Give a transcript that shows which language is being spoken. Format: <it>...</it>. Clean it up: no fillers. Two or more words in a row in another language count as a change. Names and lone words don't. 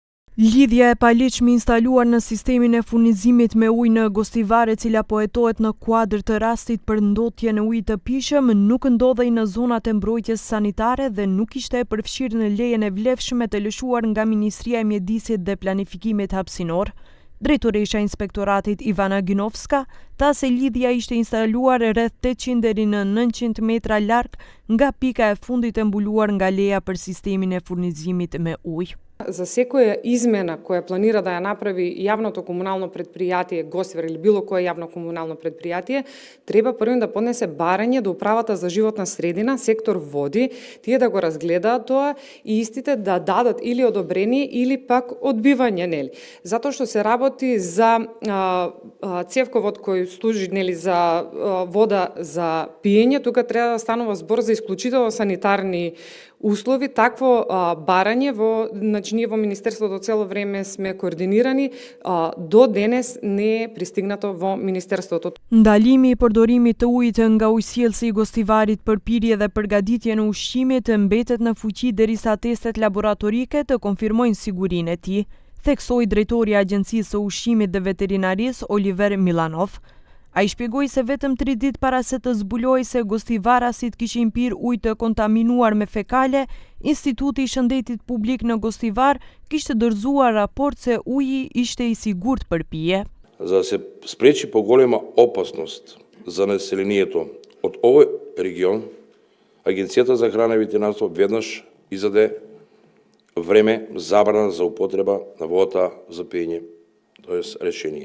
<sq>Lidhja e paligjshme instaluar në sistemin e furnizimit me ujë në Gostivar, e cila po hetohet në kuadër të rastit për ndotje në ujë të pijshëm, nuk ndodhej në zonat e mbrojtjes sanitare dhe nuk ishte e përfshirë në lejen e vlefshme të lëshuar nga Ministria e Mjedisit dhe Planifikimit Hapësinor. Drejtoresha e Inspektoratit Ivana Gynovska tha se lidhja ishte instaluar rreth 800 deri në 900 metra larg nga pika e fundit e mbuluar nga leja për sistemin e furnizimit me ujë.</sq> <mk>За секоја измена која планира да ја направи јавното комунално предпријатие Гоствар или било кое јавно комунално предпријатие, треба првен да поднесе барање до Управата за животна средина, сектор води, тие да го разгледаат тоа и истите да дадат или одобрение или пак одбивање, нели. Затоа што се работи за цевковод кој служи, нели, за вода за пиење, тука треба да станува збор за исклучително санитарни услови. Такво барање ние во Министерството цело време сме координирани, до денес не е пристигнато во Министерството.</mk> <sq>Ndalimi i përdorimit të ujit nga ujësjellësi i Gostivarit për pirje dhe përgatitje në ushqimit mbetet në fuqi derisa testet laboratorike të konfirmojnë sigurinë e tij, theksoi drejtori i Agjencisë së Ushqimit dhe Veterinarisë Oliver Milanov. Ai shpjegoi se vetëm 3 ditë para se të zbulojë se gostivarasit kishin pirë ujë të kontaminuar me fekale, Instituti i Shëndetit Publik në Gostivar kishte dorëzuar raport se uji ishte i sigurt për pije.</sq> <mk>За да се спречи поголема опасност за населението од овој регион, Агенцијата за храна и ветеринарство веднаш издаде време забрана за употреба на водата за пиење, тоест решение.</mk>